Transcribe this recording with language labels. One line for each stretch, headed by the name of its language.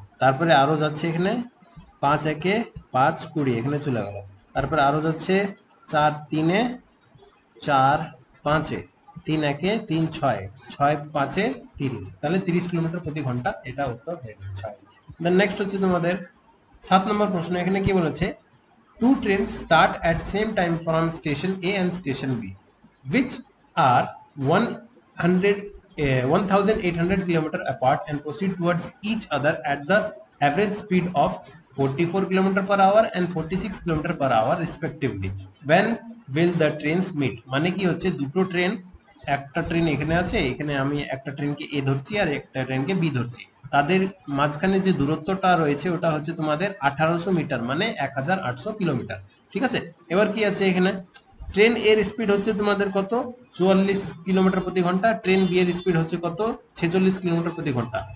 Bangla: তারপরে আরো যাচ্ছে এখানে 5 1 5 20, এখানে চলে গেল। তারপরে আরো যাচ্ছে 4 3 4 5, 3 1 3 6, 6 5 30, তাহলে 30 কিলোমিটার প্রতি ঘন্টা, এটা উত্তর হয়ে যাবে 6। দেন নেক্সট হচ্ছে তোমাদের 7 নম্বর প্রশ্ন। এখানে কি বলেছে,
English: Two trains start at same time from station A and station B, which are 1800 kilometer apart and proceed towards each other at the average speed of 44 kilometer per hour and 46 kilometer per hour respectively. When will the trains meet?
Bangla: মানে কি হচ্ছে, দুটো train, একটা train এখানে আছে, এখানে আমি একটা ট্রেনকে এ ধরছি আর একটা ট্রেনকে বি ধরছি, তাদের মাঝখানে যে দূরত্বটা রয়েছে ওটা হচ্ছে তোমাদের 1800 মিটার, মানে 1800 কিলোমিটার, ঠিক আছে। এবার কি আছে এখানে, ট্রেন এর স্পিড হচ্ছে তোমাদের কত, 44 কিলোমিটার প্রতি ঘন্টা, ট্রেন বি এর স্পিড হচ্ছে কত, 46 কিলোমিটার প্রতি ঘন্টা।